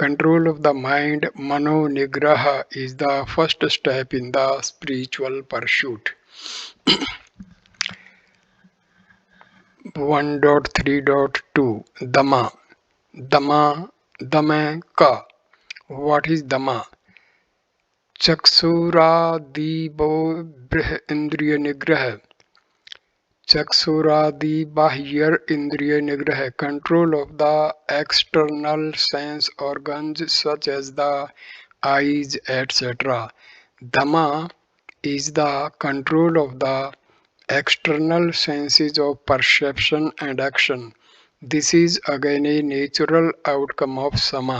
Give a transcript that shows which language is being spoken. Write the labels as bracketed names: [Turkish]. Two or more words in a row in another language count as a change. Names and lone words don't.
[English] Control of the mind, [Sanskrit] mano nigraha, [English] is the first step in the spiritual pursuit. 1.3.2 Dhamma. [Sanskrit] Dhamma ka. [English] What is Dhamma? [Sanskrit] Chaksuradibo brih indriya nigraha. Chaksuradi Bahyar Indriya Nigraha, [English] control of the external sense organs such as the eyes, etc. Dhamma is the control of the external senses of perception and action. This is again a natural outcome of sama.